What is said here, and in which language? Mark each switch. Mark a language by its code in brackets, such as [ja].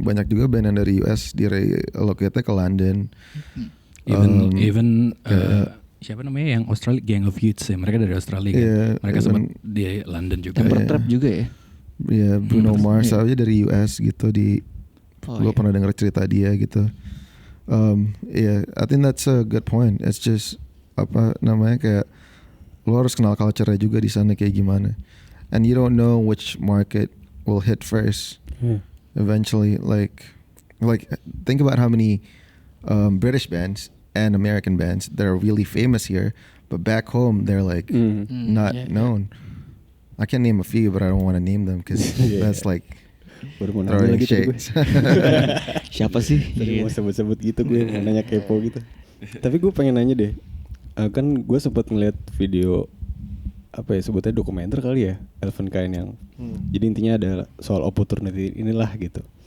[id] Banyak juga band yang dari US di relocate ke London. Even siapa namanya yang Australia, Gang of Youths ya, mereka dari Australia kan. Mereka sempat di London juga. Temper Trap juga ya. Ya, Bruno Mars aja dari US gitu gue pernah dengar cerita dia gitu. [en] I think that's a good point. It's just [id] apa namanya kayak lo harus kenal culture-nya juga di sana kayak gimana. [en] And you don't know which market will hit first. Eventually, like think about how many British bands and American bands that are really famous here, but back home they're like not known. I can name a few, but I don't want to name them because that's like [id] baru mau nanya [en] throwing [id] lagi tadi gue. [en] shades. [id] Siapa sih? Tadi mau sebut-sebut gitu gue mau nanya kepo gitu. Tapi gue pengen nanya deh. Kan gue sempat ngeliat video apa ya sebutnya dokumenter kali ya, Elephant Kind yang jadi intinya ada soal opportunity inilah gitu.